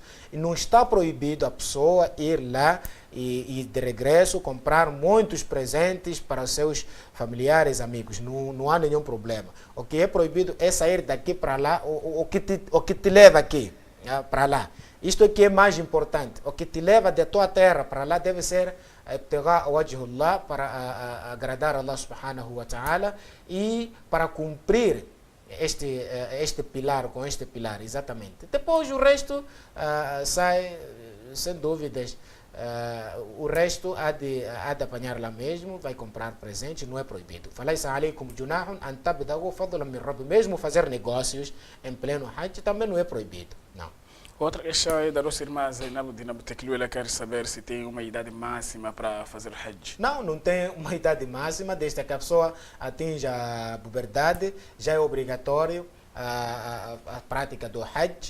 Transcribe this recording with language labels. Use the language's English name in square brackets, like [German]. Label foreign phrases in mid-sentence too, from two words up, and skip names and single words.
[Portuguese] E não está proibido a pessoa ir lá e de regresso comprar muitos presentes para os seus familiares, amigos. Não há nenhum problema. O que é proibido é sair daqui para lá, o que te leva aqui para lá. Isto é que é mais importante. O que te leva da tua terra para lá deve ser wajhullah, para agradar a Allah [Arabic] سبحانه وتعالى [Portuguese] e para cumprir este pilar, com este pilar, exatamente. Depois o resto sai, sem dúvidas, o resto há de apanhar lá mesmo, vai comprar presente, não é proibido. [Arabic] فليس عليكم جناح أن تبتغوا فضلا من ربي. [Portuguese] Mesmo fazer negócios em pleno Hajj também não é proibido, não. Outra questão é da nossa irmã Zainab Dinabteklu, ela quer saber se tem uma idade máxima para fazer Hajj. Não tem uma idade máxima, desde que a pessoa atinja a puberdade, já é obrigatório a prática do Hajj.